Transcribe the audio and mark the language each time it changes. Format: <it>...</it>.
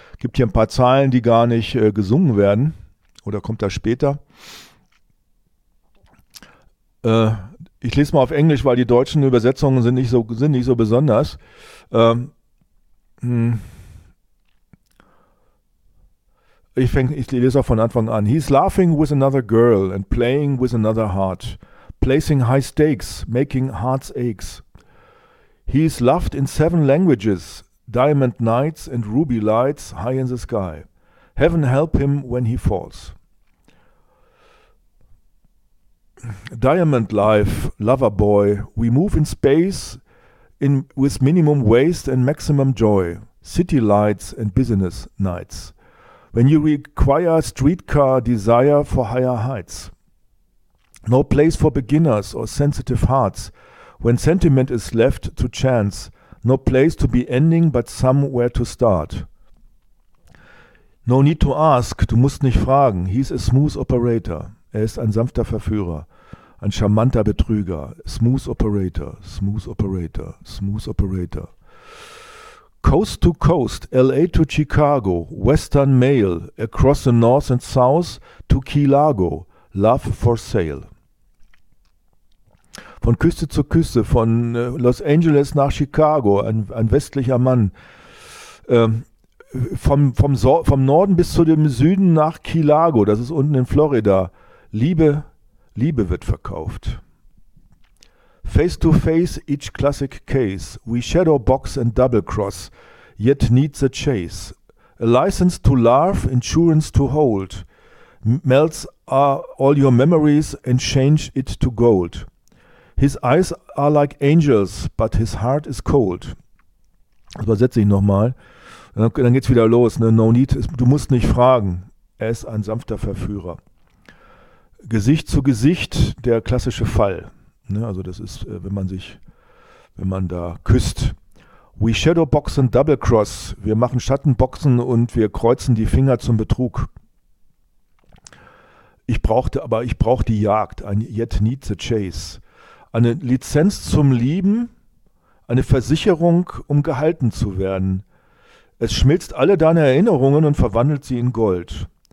<de>Gibt hier ein paar Zeilen, die gar nicht gesungen werden. Oder kommt das später? Ich lese mal auf Englisch, weil die deutschen Übersetzungen sind nicht so besonders. Ich lese auch von Anfang an.</de> <en>He's laughing with another girl and playing with another heart. Placing high stakes, making hearts aches. He's loved in seven languages. Diamond nights and ruby lights high in the sky. Heaven help him when he falls. Diamond life, lover boy. We move in space in with minimum waste and maximum joy. City lights and business nights. When you require streetcar desire for higher heights. No place for beginners or sensitive hearts. When sentiment is left to chance. No place to be ending but somewhere to start. No need to ask,</en> <de>du musst nicht fragen.</de> <en>He's a smooth operator.</en> <de>Er ist ein sanfter Verführer. Ein charmanter Betrüger.</de> <en>Smooth operator, smooth operator, smooth operator. Coast to coast, LA to Chicago, Western Mail, across the North and South to Key Largo, love for sale.</en> <de>Von Küste zu Küste, von Los Angeles nach Chicago, ein westlicher Mann. Vom Norden bis zu dem Süden nach Key Largo, das ist unten in Florida. Liebe wird verkauft.</de> <en>Face to face, each classic case. We shadow box and double cross, yet need the chase. A license to laugh, insurance to hold. Melts all your memories and change it to gold. His eyes are like angels, but his heart is cold.</en> <de>Das übersetze ich nochmal. Dann geht's wieder los. Ne?</de> <en>No need,</en> <de>du musst nicht fragen. Er ist ein sanfter Verführer. Gesicht zu Gesicht, der klassische Fall. Also das ist, wenn man da küsst.</de> <en>We shadowbox and double cross.</en> <de>Wir machen Schattenboxen und wir kreuzen die Finger zum Betrug. Ich brauch die Jagd, ein</de> <en>yet need the chase.</en> <de>Eine Lizenz zum Lieben, eine Versicherung, um gehalten zu werden. Es schmilzt alle deine Erinnerungen und verwandelt sie in Gold.</de>